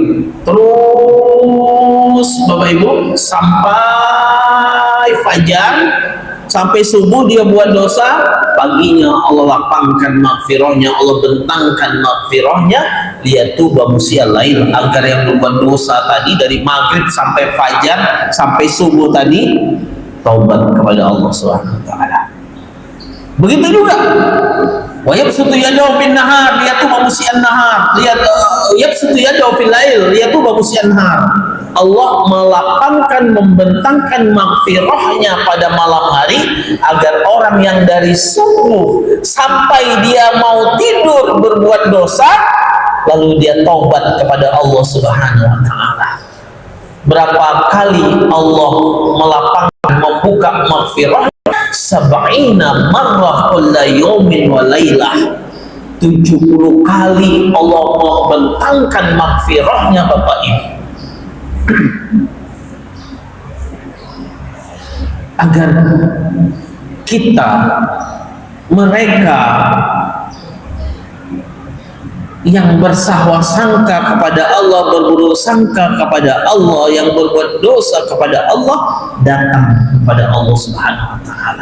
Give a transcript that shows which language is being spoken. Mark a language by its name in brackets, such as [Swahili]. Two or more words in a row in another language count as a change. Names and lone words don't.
[Indonesian] terus, Bapak Ibu, sampai fajar, sampai subuh dia buat dosa, paginya Allah lapangkan maghfirahnya, Allah bentangkan maghfirahnya, [Arabic] ليتوب مسيء الليل, [Indonesian] agar yang berbuat dosa tadi dari maghrib sampai fajar sampai subuh tadi taubat kepada Allah [Arabic] سبحانه وتعالى. [Indonesian] Begitu juga [Arabic] ويبسط يده بالنهار ليتوب مسيء النهار يبسط يده في الليل ليتوب مسيء النهار. [Indonesian] Allah melapangkan, membentangkan maghfirahnya pada malam hari agar orang yang dari subuh sampai dia mau tidur berbuat dosa, lalu dia taubat kepada Allah [Arabic] سبحانه وتعالى. [Indonesian] Berapa kali Allah melapangkan, membuka maghfirah? [Arabic] سبعين مرة كل يوم وليلة. [Indonesian] 70 kali Allah membentangkan maghfirahnya, Bapak Ibu. agar kita, mereka yang bersangka kepada Allah, berburuk sangka kepada Allah, yang berbuat dosa kepada Allah, datang kepada Allah [Arabic] سبحانه وتعالى.